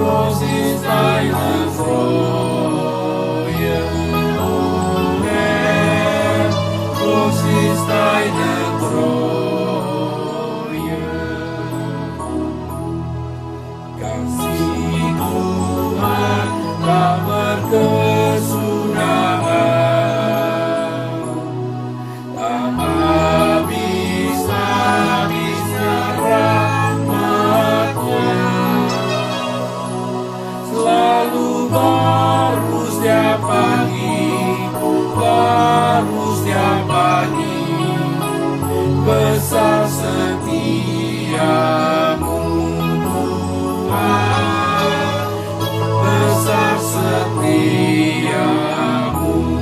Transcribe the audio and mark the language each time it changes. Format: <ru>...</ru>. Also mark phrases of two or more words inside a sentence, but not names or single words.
<de>Groß ist deine Treue, o Herr, groß ist deine Treue.</de> <id>Kasih Tuhan tak berkesudahan, tak habis-habisnya rahmat-Nya, selalu baru setiap pagi, baru setiap pagi, besar setiamu Tuhan, besar setiamu.</id>